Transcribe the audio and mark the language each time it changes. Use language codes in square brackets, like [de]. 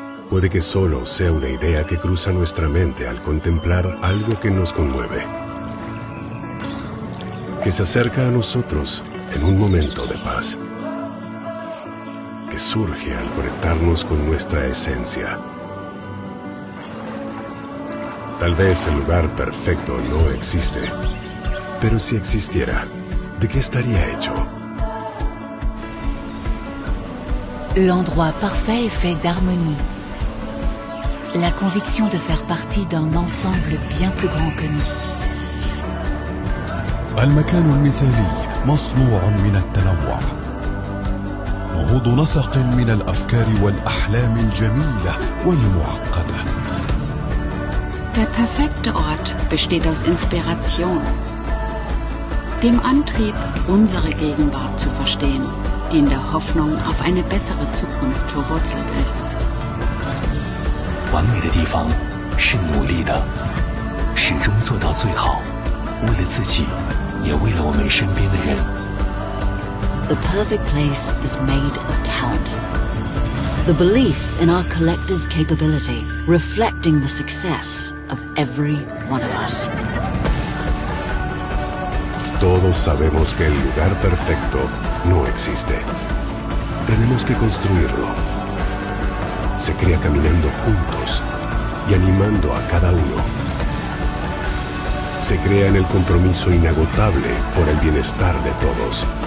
[es] Puede que solo sea una idea que cruza nuestra mente al contemplar algo que nos conmueve, que se acerca a nosotros en un momento de paz, que surge al conectarnos con nuestra esencia. Tal vez el lugar perfecto no existe, pero si existiera, ¿de qué estaría hecho? [fr] L'endroit parfait est fait d'harmonie. La conviction de faire partie d'un ensemble bien plus grand que nous. [ar] المكان المثالي مصنوع من التنوع. نهوض نسق من الأفكار والأحلام الجميلة والمعقدة. [de] Der perfekte Ort besteht aus Inspiration, dem Antrieb, unsere Gegenwart zu verstehen, die in der Hoffnung auf eine bessere Zukunft verwurzelt ist. [zh] 完美的地方是努力的，始终做到最好，为了自己，也为了我们身边的人。 [en] The perfect place is made of talent. The belief in our collective capability, reflecting the success of every one of us. [es] Todos sabemos que el lugar perfecto no existe. Tenemos que construirlo. Se crea caminando juntos y animando a cada uno. Se crea en el compromiso inagotable por el bienestar de todos.